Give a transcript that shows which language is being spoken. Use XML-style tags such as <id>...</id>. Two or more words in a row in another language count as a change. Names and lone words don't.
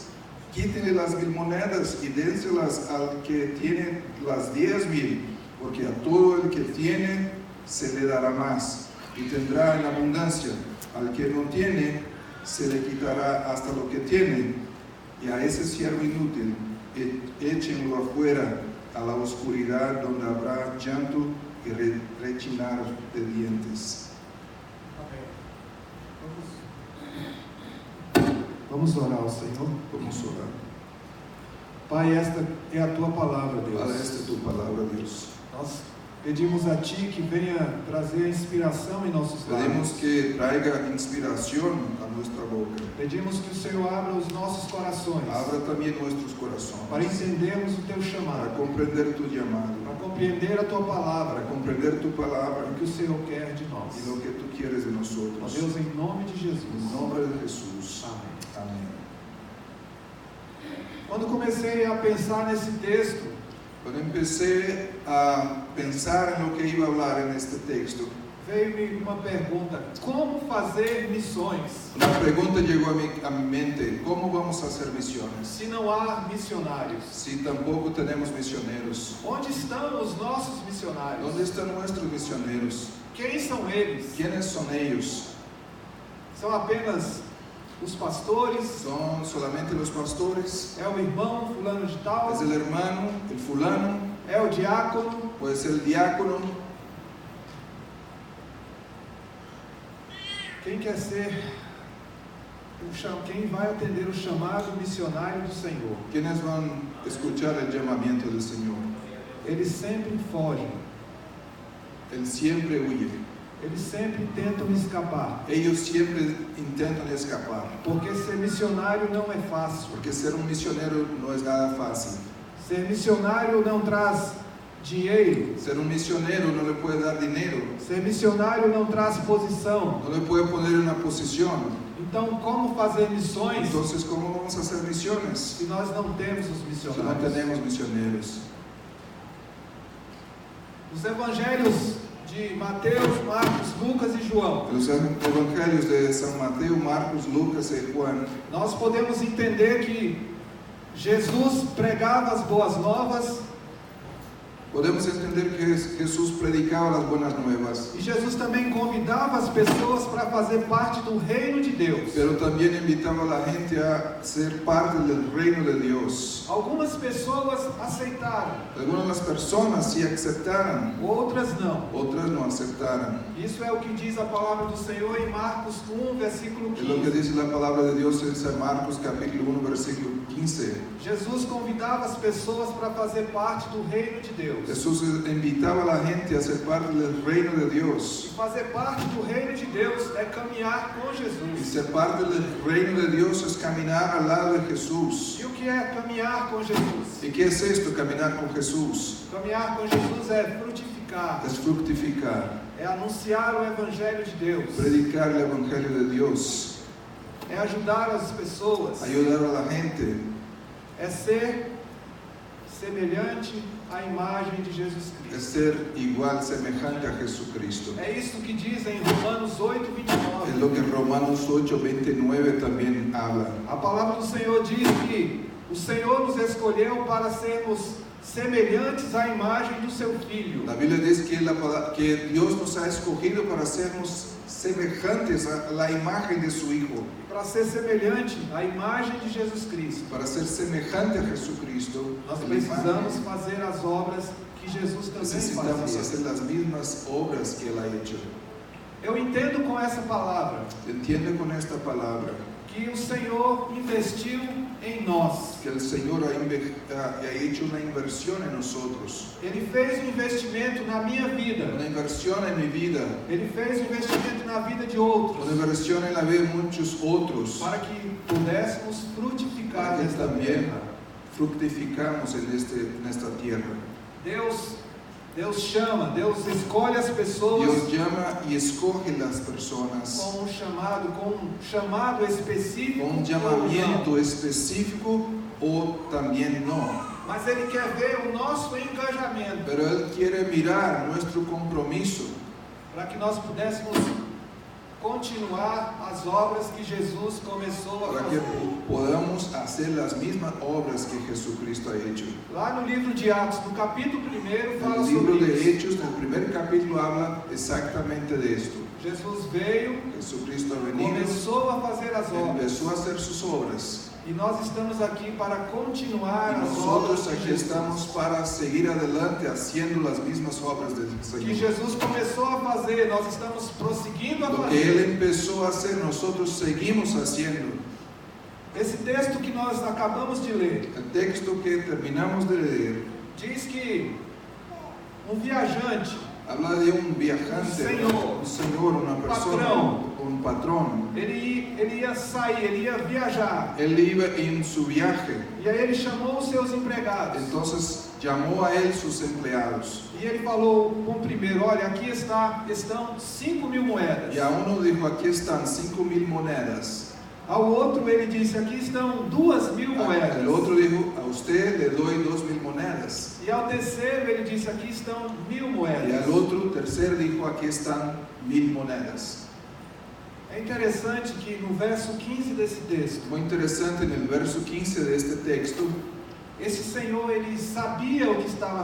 <es>Quítenle las 1,000 monedas y dénselas al que tiene las 10,000, porque a todo el que tiene se le dará más y tendrá en abundancia. Al que no tiene se le quitará hasta lo que tiene. Y a ese siervo inútil échenlo afuera a la oscuridad, donde habrá llanto y rechinar de dientes.</es> <pt>Vamos orar ao Senhor. Vamos orar. Pai, esta é a Tua palavra, Deus.</pt> <es>Para esta tu palabra, Dios.</es> <pt>Nós pedimos a Ti que venha trazer a inspiração em nossos</pt> <es>Pedimos</es> <pt>lábios.</pt> <es>que traiga inspiración a nuestra boca.</es> <pt>Pedimos que o Senhor abra os nossos corações</pt> <es>Abra también nuestros corazones</es> <pt>para entendermos o Teu</pt> <es>para</es> <pt>chamado,</pt> <es>comprender tu llamado,</es> <pt>para compreender a Tua</pt> <es>para</es> <pt>palavra,</pt> <es>comprender tu palabra</es> <pt>o que o Senhor quer de nós.</pt> <es>y lo que tú quieres de</es> <pt>Ó</pt> <es>nosotros.</es> <pt>Deus, em nome de Jesus.</pt> <es>En nombre de Jesús.</es> <pt>Amém.</pt> <es>Amén.</es> <pt>Quando comecei a pensar nesse texto,</pt> <es>Cuando empecé a pensar en lo que iba a hablar en este texto,</es> <pt>veio-me uma pergunta: como fazer missões</pt> <es>una pregunta llegó a mi mente: ¿cómo vamos a hacer misiones</es> <pt>se não há missionários?</pt> <es>si tampoco tenemos misioneros?</es> <pt>Onde estão os nossos missionários?</pt> <es>¿Dónde están nuestros misioneros?</es> <pt>Quem são eles?</pt> <es>¿Quiénes son ellos?</es> <pt>São apenas os pastores?</pt> <es>¿Son solamente los pastores?</es> <pt>É o irmão fulano de tal?</pt> <es>¿Es el hermano, el fulano?</es> <pt>É o diácono?</pt> <es>¿O es el diácono?</es> <pt>Quem quer ser quem vai atender o chamado missionário do Senhor?</pt> <es>¿Quiénes van a escuchar el llamamiento del Señor?</es> <pt>Eles sempre fogem,</pt> <es>Él siempre huye.</es> <pt>eles sempre tentam escapar,</pt> <es>Ellos siempre intentan escapar,</es> <pt>porque ser missionário não é fácil.</pt> <es>porque ser un misionero no es nada fácil.</es> <pt>Ser missionário não traz dinheiro,</pt> <es>Ser un misionero no le puede dar dinero,</es> <pt>ser missionário não traz posição.</pt> <es>no le puede poner en una posición.</es> <pt>Então, como fazer missões</pt> <es>Entonces, ¿cómo vamos a hacer misiones</es> <pt>se nós não temos os</pt> <es>si no</es> <pt>missionários?</pt> <es>tenemos misioneros?</es> <pt>Os evangelhos de Mateus, Marcos, Lucas e João,</pt> <es>En los evangelios de San Mateo, Marcos, Lucas y Juan,</es> <pt>nós podemos entender que Jesus pregava as boas novas</pt> <es>podemos entender que Jesús predicaba las buenas nuevas,</es> <pt>e Jesus também convidava as pessoas para fazer parte do reino de Deus.</pt> <es>pero también invitaba a la gente a ser parte del reino de Dios.</es> <pt>Algumas pessoas aceitaram,</pt> <es>Algunas de las personas sí aceptaron,</es> <pt>outras não.</pt> <es>otras no aceptaron.</es> <pt>Isso é o que diz a palavra do Senhor em Marcos 1, versículo</pt> <es>Es lo que</es> <pt>15.</pt> <es>dice la palabra de Dios en San Marcos capítulo 1, versículo 15.</es> <pt>Jesus convidava as pessoas para fazer parte do reino de Deus.</pt> <es>Jesús invitaba a la gente a ser parte del reino de</es> <pt>E</pt> <es>Dios.</es> <pt>fazer parte do reino de Deus é caminhar com</pt> <es>Y</es> <pt>Jesus.</pt> <es>ser parte del reino de Dios es caminar al lado de Jesús.</es> <pt>E o que é caminhar com Jesus?</pt> <es>¿Y qué es esto, caminar con Jesús?</es> <pt>Caminhar com Jesus é frutificar,</pt> <es>Es fructificar,</es> <pt>é anunciar o evangelho de Deus,</pt> <es>predicar el evangelio de Dios,</es> <pt>é ajudar as pessoas,</pt> <es>ayudar a la gente,</es> <pt>é ser semelhante à imagem de Jesus</pt> <es>es</es> <pt>Cristo.</pt> <es>ser igual, semejante a Jesucristo.</es> <pt>É isso que diz em Romanos 8,</pt> <es>Es</es> <pt>29.</pt> <es>lo que Romanos 8, 29 también habla.</es> <pt>A palavra do Senhor diz que o Senhor nos escolheu para sermos semelhantes à imagem do seu Filho.</pt> <es>La Biblia dice que Dios nos ha escogido para sernos semejantes a la imagen de su Hijo,</es> <pt>Para ser semelhante à imagem de Jesus Cristo,</pt> <es>para ser semejante a Jesucristo.</es> <pt>nós</pt> <es>La</es> <pt>precisamos</pt> <es>imagen.</es> <pt>fazer as obras que Jesus também</pt> <es>Necesitamos</es> <pt>fazia.</pt> <es>hacer las mismas obras que Él ha hecho.</es> <pt>Eu entendo com essa palavra</pt> <es>Entiende con esta palabra</es> <pt>que o Senhor investiu em nós.</pt> <es>que el Señor ha hecho una inversión en nosotros,</es> <pt>Ele fez um investimento na minha vida.</pt> <es>una inversión en mi vida,</es> <pt>Ele fez um investimento na vida de outros,</pt> <es>una inversión en la vida de muchos otros,</es> <pt>para que pudéssemos frutificar</pt> <es>para que</es> <pt>nesta</pt> <es>también</es> <pt>terra.</pt> <es>fructificamos en esta tierra.</es> <pt>Deus chama, Deus escolhe as pessoas</pt> <es>Dios llama y escoge las personas</es> <pt>com um chamado específico,</pt> <es>con un</es> <pt>ou</pt> <es>llamamiento</es> <pt>não.</pt> <es>específico o también no.</es> <pt>Mas Ele quer ver o nosso engajamento,</pt> <es>Pero Él quiere mirar nuestro compromiso</es> <pt>para que nós pudéssemos continuar as obras que Jesus começou a</pt> <es>para que</es> <pt>fazer.</pt> <es>podamos hacer las mismas obras que Jesucristo ha hecho.</es> <pt>Lá no livro de Atos, no capítulo 1, fala</pt> <es>El libro</es> <pt>sobre</pt> <es>de</es> <pt>isso.</pt> <es>Hechos, en el primer capítulo, habla exactamente de esto.</es> <pt>Jesus veio,</pt> <es>Jesucristo ha venido,</es> <pt>começou a fazer as obras.</pt> <es>empezó a hacer sus obras.</es> <pt>E nós estamos aqui para continuar</pt> <es>Y</es> <pt>as obras</pt> <es>nosotros</es> <pt>de</pt> <es>aquí</es> <pt>Jesus.</pt> <es>estamos para seguir adelante haciendo las mismas obras del</es> <pt>Que</pt> <es>Señor.</es> <pt>Jesus começou a fazer, nós estamos prosseguindo a</pt> <es>Lo que Él</es> <pt>fazer.</pt> <es>empezó a hacer, nosotros seguimos haciendo.</es> <pt>Esse texto que nós acabamos de ler</pt> <es>El texto que terminamos de leer</es> <pt>diz que um viajante,</pt> <es>habla de un viajante, Señor, un señor, una persona, patrón. un patrón.</es> <pt>ele ia sair, ele ia viajar.</pt> <es>Él iba en su viaje,</es> <pt>E aí ele chamou os seus empregados.</pt> <es>entonces llamó a él sus empleados.</es> <pt>E ele falou com o primeiro: olha, aqui estão 5.000 moedas.</pt> <es>Y a uno dijo, aquí están 5.000 monedas.</es> <pt>Ao outro ele disse: aqui estão 2.000 moedas.</pt> <es>El otro dijo, a usted le doy 2.000 monedas.</es> <pt>E ao terceiro ele disse: aqui estão 1.000</pt> <es>Y</es> <pt>moedas.</pt> <es>al otro, tercer, dijo, aquí están 1.000 monedas.</es> <pt>É interessante que no verso 15 desse texto,</pt> <es>Muy interesante, en el verso 15 de este texto,</es> <pt>esse Senhor, ele sabia o que estava</pt>